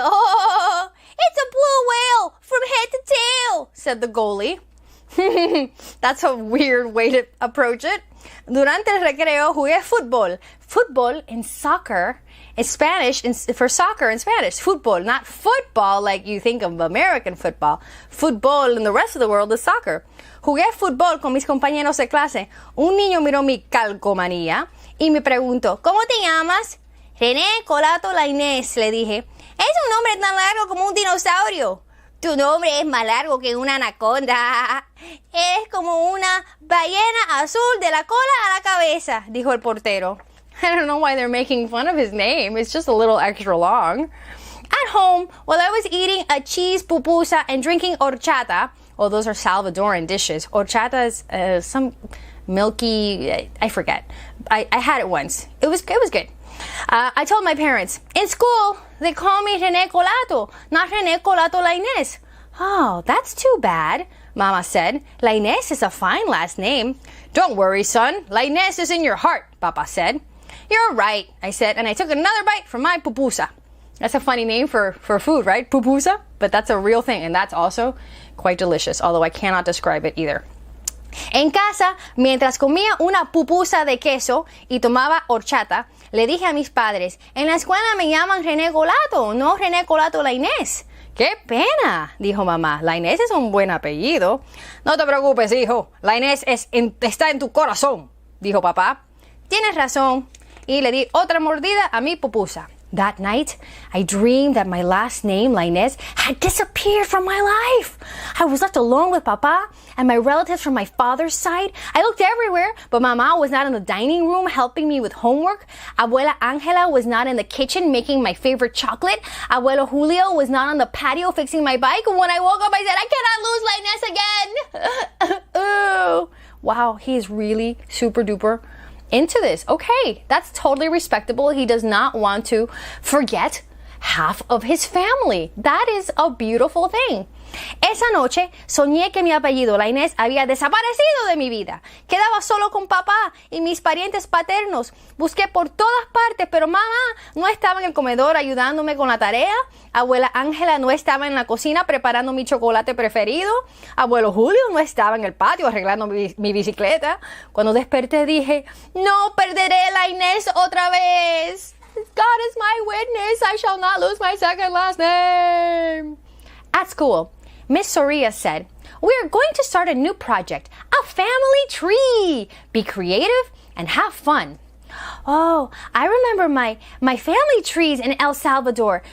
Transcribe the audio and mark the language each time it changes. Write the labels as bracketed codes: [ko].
[en] Oh, it's a blue whale from head to tail, said the goalie. That's a weird way to approach it. [es] Durante el recreo jugué fútbol. [en] Fútbol in soccer is Spanish, for soccer in Spanish. Fútbol, not football like you think of American football. Fútbol in the rest of the world is soccer. [es] Jugué fútbol con mis compañeros de clase. Un niño miró mi calcomanía y me preguntó, ¿cómo te llamas? René Colato Lainez, le dije. Es un nombre tan largo como un dinosaurio. Tu nombre es más largo que una anaconda. Es como una ballena azul de la cola a la cabeza, dijo el portero. [en] I don't know why they're making fun of his name. It's just a little extra long. At home, while I was eating a cheese pupusa and drinking horchata, well, those are Salvadoran dishes. Horchata is some milky, I forget. I had it once. It was good. I told my parents, in school, they call me René Colato, not René Colato Lainez. Oh, that's too bad, Mama said. La Inés is a fine last name. Don't worry, son. La Inés is in your heart, Papa said. You're right, I said, and I took another bite from my pupusa. That's a funny name for food, right? Pupusa? But that's a real thing, and that's also quite delicious, although I cannot describe it either. [es] En casa, mientras comía una pupusa de queso y tomaba horchata, le dije a mis padres, en la escuela me llaman René Colato, no René Colato La Inés. ¡Qué pena!, dijo mamá. La Inés es un buen apellido. No te preocupes, hijo. La Inés está en tu corazón, dijo papá. Tienes razón. Y le di otra mordida a mi pupusa. [en] That night, I dreamed that my last name, La Inés, had disappeared from my life. I was left alone with Papa and my relatives from my father's side. I looked everywhere, but Mama was not in the dining room helping me with homework. Abuela Angela was not in the kitchen making my favorite chocolate. Abuelo Julio was not on the patio fixing my bike. When I woke up, I said, I cannot lose La Inés again. Ooh. Wow, he is really super duper into this. Okay, that's totally respectable. He does not want to forget half of his family. That is a beautiful thing. [es] Esa noche soñé que mi apellido, La Inés, había desaparecido de mi vida. Quedaba solo con papá y mis parientes paternos. Busqué por todas partes, pero mamá no estaba en el comedor ayudándome con la tarea. Abuela Ángela no estaba en la cocina preparando mi chocolate preferido. Abuelo Julio no estaba en el patio arreglando mi bicicleta. Cuando desperté dije, no perderé La Inés otra vez. [en] God is my witness, I shall not lose my second last name. At school, Miss Soria said, we are going to start a new project, a family tree. Be creative and have fun. Oh, I remember my family trees in El Salvador.